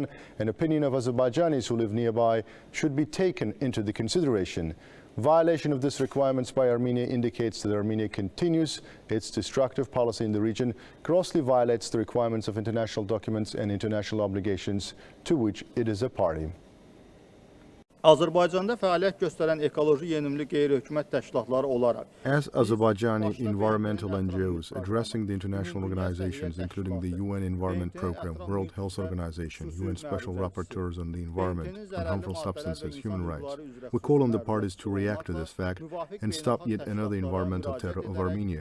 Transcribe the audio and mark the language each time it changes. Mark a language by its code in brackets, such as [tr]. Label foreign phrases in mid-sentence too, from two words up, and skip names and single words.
[en] An opinion of Azerbaijanis who live nearby should be taken into the consideration. Violation of these requirements by Armenia indicates that Armenia continues its destructive policy in the region, grossly violates the requirements of international documents and international obligations to which it is a party. [az] Azərbaycanda fəaliyyət göstərən ekoloji yenimli qeyri-hökumət təşkilatları olaraq [en] As Azerbaijani environmental NGOs addressing the international organizations including the UN Environment Programme, World Health Organization, UN Special Rapporteurs on the Environment, on harmful substances, human rights, we call on the parties to react to this fact and stop yet another environmental terror of Armenia.